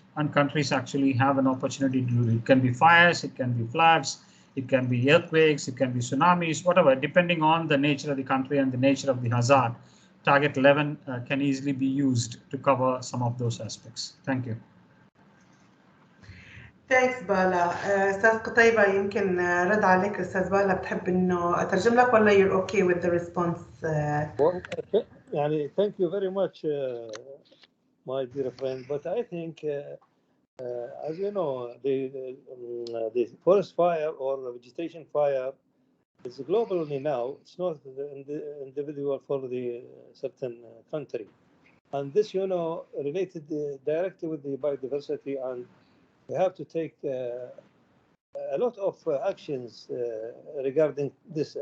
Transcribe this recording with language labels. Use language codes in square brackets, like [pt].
[en] and countries actually have an opportunity to do it. It can be fires, it can be floods, it can be earthquakes, it can be tsunamis, whatever, depending on the nature of the country and the nature of the hazard. Target 11 can easily be used to cover some of those aspects. Thank you. Thanks بالا. [ar] استاذ قطيبة يمكن رد عليك استاذ بالا، بتحب انه اترجم لك ولا [en] you're okay with the response? [ar] يعني [en] thank you very much my dear friend, but I think as you know, the forest fire or the vegetation fire is globally now. It's not the individual for the certain country, and this, you know, related directly with the biodiversity, and we have to take a lot of actions regarding this.